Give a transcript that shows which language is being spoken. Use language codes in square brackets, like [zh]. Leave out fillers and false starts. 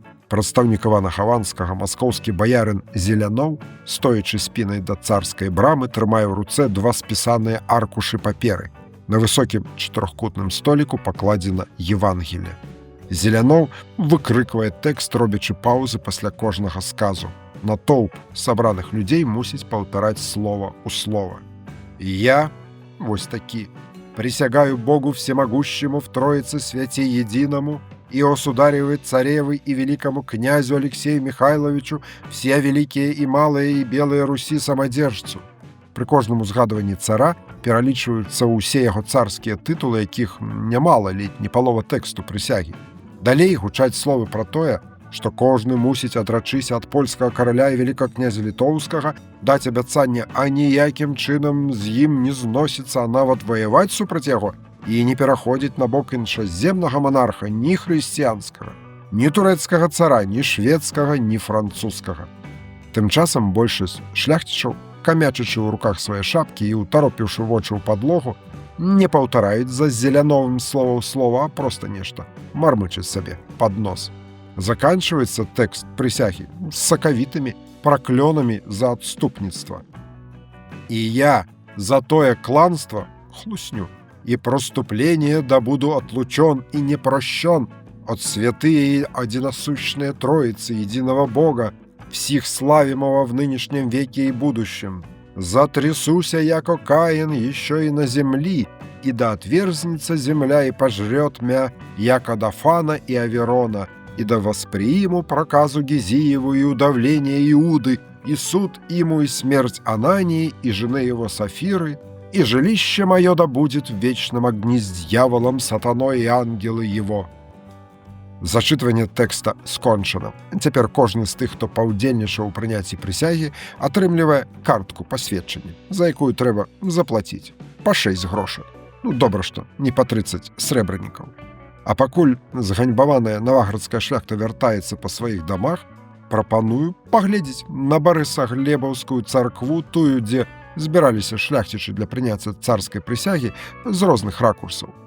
[be] Прадстаўнік Івана Хаванскага, маскоўскі баярын Зеляноў, стоячы спінай да царскай брамы, трымае ў руцэ два спісаныя аркушы паперы. На высокім чатырохкутным століку пакладзена Евангелие. Зеляноў выкрыквае тэкст, робячы паўзы пасля кожнага сказу. Натоўп сабраных людзей мусіць паўтараць слова ў слова. [ru] «Я, [be] вось такі, [ru] присягаю Богу всемогущему в Троице Святе Единому и Осударевы, Царевы и великому князю Алексею Михайловичу, все великие и малые и белые Руси самодержцу». [be] Пры кожнаму згадванні цара пералічваюцца ўсе яго царскія тытулы, якіх нямала, ледзь не палова тэксту прысягі. Далей гучаць словы пра тое, што кожны мусіць адрачыся ад польскага караля і великага князя Літоўскага, даць абяцанне, а ніякім чынам з ім не зносіцца, а нават ваяваць супраць яго і не пераходзіць на бок іншаземнага монарха, ні хрысціянскага, ні турэцкага цара, ні шведскага, ні французскага. Тым часам большасць шляхцічаў, камячачы ў руках свае шапкі і ўтаропіўшы вочы ў падлогу, не паўтараюць за Зеляновым слова ў слова, а проста нешта мармычаць сабе пад нос. [ru] Заканчивается тэкст присяги с соковитыми проклёнами за отступництво. «И я за тое кланство, хлусню, и проступление да буду отлучен и не прощен от святые и одиносущные Троицы, единого Бога, всех славимого в нынешнем веке и будущем. Затрясуся, яко Каин, еще и на земли, и да отверзнется земля и пожрет мя, яко Дафана и Аверона, и да восприиму проказу Гизиеву и удавление Иуды, и суд ему и смерть Анании и жены его Сафиры, и жилище мое да будет в вечном огне с дьяволом, сатаной и ангелы его». [be] Зачытванне тэкста скончана. Цяпер кожны з тых, хто паўдзельнічаў у прыняцці прысягі, атрымлівае картку пасведчання, за якую трэба заплаціць па 6 грошай. Добра, што не па 30 срэбранікаў. А пакуль зганьбаваная наваградская шляхта вяртаецца па сваіх дамах, прапаную паглядзець на Барысаглебаўскую царкву, тую, дзе збіраліся шляхцічы для прыняцця царскай прысягі з розных ракурсаў.